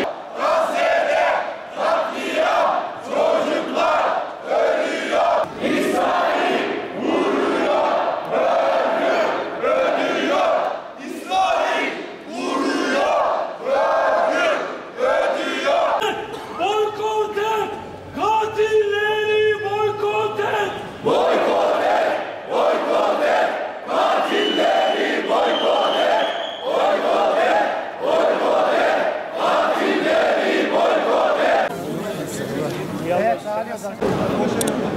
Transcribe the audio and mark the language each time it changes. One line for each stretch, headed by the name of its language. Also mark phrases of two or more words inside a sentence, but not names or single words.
Turkish: Gazze'de katliam, çocuklar ölüyor. İsrail vuruyor, öldürüyor. İsrail vuruyor, öldürüyor. Boykot et, katilleri boykot et. Boykot et, boykot et, katilleri boykot et. Boykot et, boykot et, katilleri boykot et.